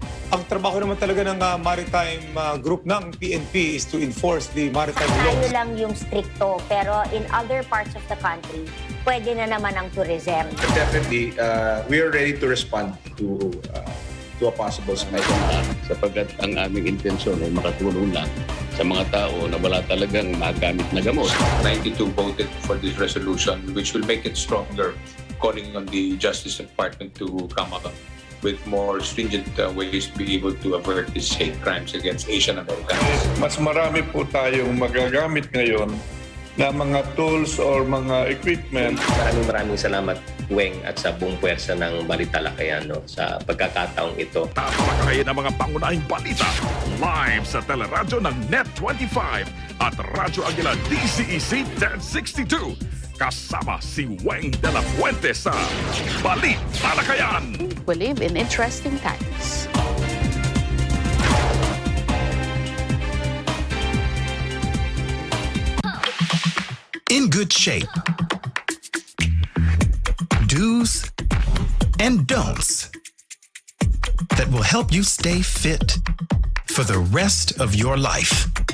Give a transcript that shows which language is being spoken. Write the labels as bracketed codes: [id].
[tl] Ang trabaho naman talaga ng maritime group ng PNP [en] is to enforce the maritime laws. [tl] Tayo lang yung stricto, pero [en] in other parts of the country, [tl] pwede na naman ang tourism. [en] Definitely, we are ready to respond to a possible spike. [tl] Sapagkat ang aming intensyon ay makatulong lang sa mga tao na wala talagang magamit na gamot. [en] 92 voted for this resolution, which will make it stronger, calling on the Justice Department to come up with more stringent ways to be able to avert these hate crimes against Asian Americans. [tl] Mas marami po tayong magagamit ngayon na mga tools or mga equipment. Maraming salamat, Weng, at sa buong puwersa ng Balitalakayan sa pagkakataong ito. Tatalakayin ang mga pangunahing balita live sa teleradyo ng Net25 at Radyo Aguila DCEC 1062. Kasama si Weng de la Fuente sa Balitalakayan. [en] We live in interesting times. In good shape. Do's and don'ts that will help you stay fit for the rest of your life.